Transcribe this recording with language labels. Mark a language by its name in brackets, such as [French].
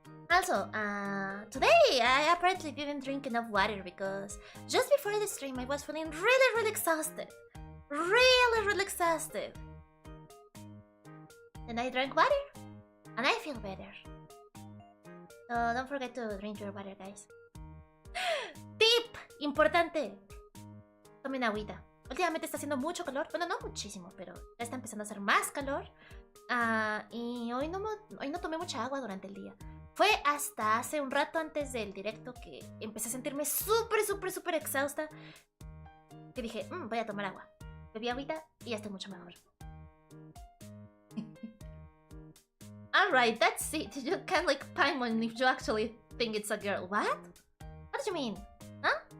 [English] Also, today I apparently didn't drink enough water because just before the stream I was feeling really exhausted. Really exhausted. Then I drank water and I feel better. So don't forget to drink your water, guys. [Spanish] Tip importante. Tomen agüita. Últimamente está haciendo mucho calor. Bueno, no muchísimo, pero ya está empezando a hacer más calor. Y hoy no tomé mucha agua durante el día. Fue hasta hace un rato antes del directo que empecé a sentirme súper exhausta. Que dije, voy a tomar agua. Bebí agüita y ya estoy mucho mejor. [English] Alright, that's it. You can't like Paimon if you actually think it's a girl. What? What do you mean? Huh?